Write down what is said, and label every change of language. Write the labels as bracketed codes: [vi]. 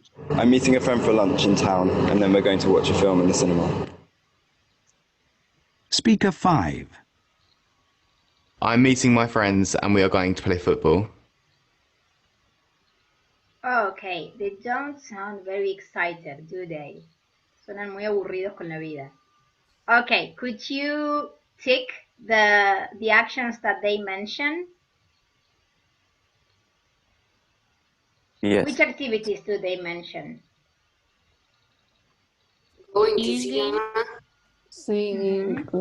[en] I'm meeting a friend for lunch in town, and then we're going to watch a film in the cinema. Speaker 5. I'm meeting my friends and we are going to play football. Okay, they don't sound very excited, do they? [es] Suenan muy aburridos con la vida. [en] Okay, could you tick the actions that they mention? Yes. Which activities do they mention? Going to cinema. Singing.